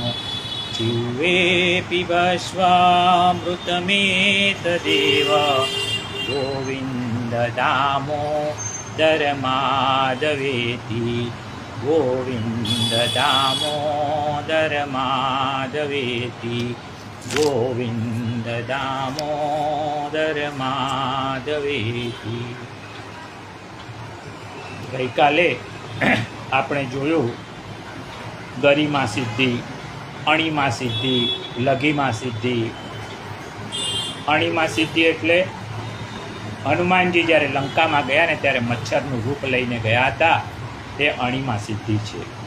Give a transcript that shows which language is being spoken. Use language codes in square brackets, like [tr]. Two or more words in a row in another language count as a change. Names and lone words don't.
[sa] जिह्वे पिबश्वामृतमेतदेव गोविन्द दामोदर माधवेति। गोविन्द दामोदर माधवेति। गोविन्द दामोदर माधवेति। [gu] ગઈકાલે આપણે જોયું ગરિમા સિદ્ધિ, અણીમા સિદ્ધિ, લઘીમા સિદ્ધિ. અણીમા સિદ્ધિ એટલે હનુમાનજી જ્યારે લંકામાં ગયા ને ત્યારે મચ્છરનું રૂપ લઈને ગયા હતા, તે અણીમા સિદ્ધિ છે.